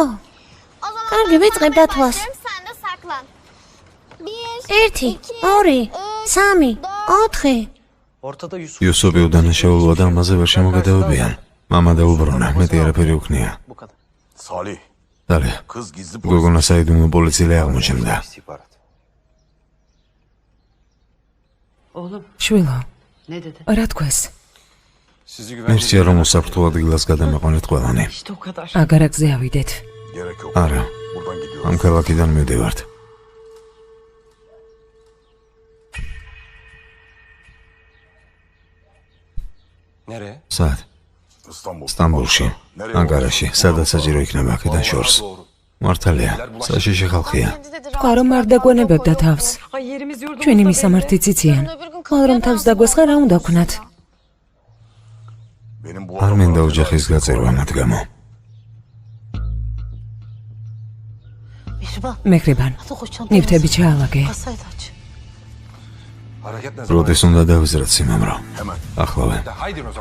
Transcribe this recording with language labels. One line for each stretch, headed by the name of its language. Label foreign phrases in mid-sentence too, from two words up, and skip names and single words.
Georgian: კარგი, ვიწყებ დათვას. 1, 2, 3, 4. იუსოფი უდანაშაულოა და ამაზე ვერ შემოგედავებიან. მამა დაუბრუნა, მეტი არაფერი უქნია. Salih. დალე.
Turkish: Kız gizli
Georgian: გოგონა საიდუმლო პოლიციელე აღმოჩნდა. შვილო, რა თქვეს?
Turkish: Sizi
Georgian: მერჩია რომ უსაფრთხო ადგილას გადამეყვანეთ ყველანი. აგარაკზე ავიდეთ.
Turkish: gerek yok.
Georgian: არა,
Turkish: Buradan gidiyoruz.
Georgian: ამ ქალაქიდან მივდივართ.
Turkish: Nereye?
Georgian: სად? İstanbul. სტამბოლში, ანკარაში, სადაც საჭირო იქნება აქედან შორს. მართალია, საშიში ხალხია. თქვა რომ არ დაგვენებებდა თავს. ჩვენი მისამართიც იციან. ხოლო რომ თავს დაგვესხა რა უნდა ვქნათ?
Turkish: Benim bu
Georgian: არ მინდა ოჯახის გაწერვა მათ გამო. მეხრიბან, ნივთები ჩაალაგე.
Turkish: hareket ne
Georgian: როდის უნდა დავიზრათ სიმამრო?
Turkish: Hemen.
Georgian: ახლავე.
Turkish: Haydi o zaman.